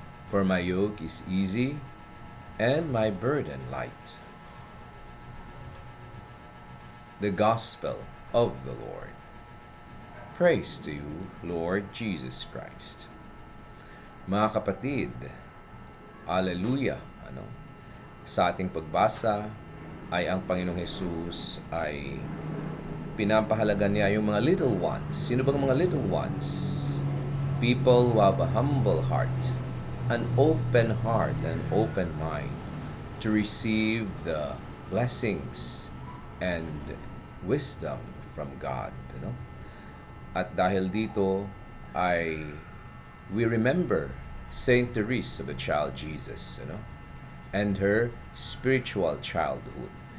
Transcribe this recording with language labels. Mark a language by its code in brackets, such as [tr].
[en] For my yoke is easy and my burden light. The Gospel of the Lord. Praise to you, Lord Jesus Christ. [tl] Mga kapatid, Alleluia! Sa ating pagbasa ay ang Panginoong Hesus ay pinapahalaga niya yung mga little ones. Sino bang mga little ones? [en] People who have a humble heart, an open heart, an open mind to receive the blessings and wisdom from God. At dahil dito ay we remember Saint Therese of the Child Jesus, and her spiritual childhood.